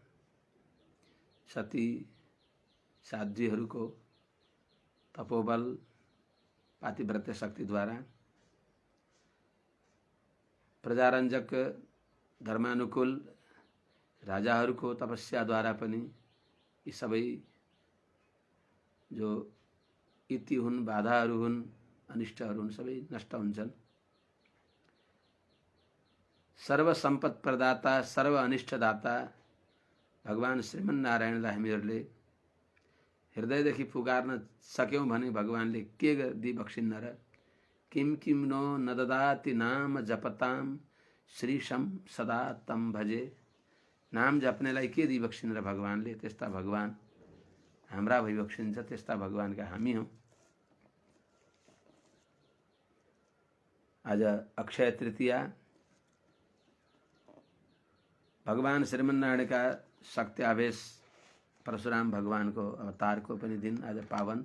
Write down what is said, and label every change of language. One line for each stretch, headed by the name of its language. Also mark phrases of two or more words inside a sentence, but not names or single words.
Nepali: सती साध्वीहरूको तपोबल पातिव्रत्य शक्तिद्वारा प्रजारञ्जक धर्मानुकूल राजाहरूको तपस्याद्वारा पनि यी सबै जो इति हुन्, बाधाहरू हुन्, अनिष्टहरू हुन्, सबै नष्ट हुन्छन्। सर्व सम्पत प्रदाता, सर्व अनिष्टदाता भगवान श्रीमन्नारायणलाई हामीहरूले हृदयदेखि पुकार्न सक्यौं भने भगवानले के दिबक्सिन्न र।
Sanskrit: किम किम नो न ददाति नाम जपताम श्रीशम सदा तम भजे।
Nepali: नाम जप्नेलाई के दिबक्सिन्न र भगवानले। त्यस्ता भगवान हाम्रा भइबक्सिन्छ, त्यस्ता भगवानका हामी हौं। आज अक्षय तृतीया, भगवान श्रीमन्नारायणका शक्त्यावेश परशुराम भगवानको अवतारको पनि दिन आज पावन।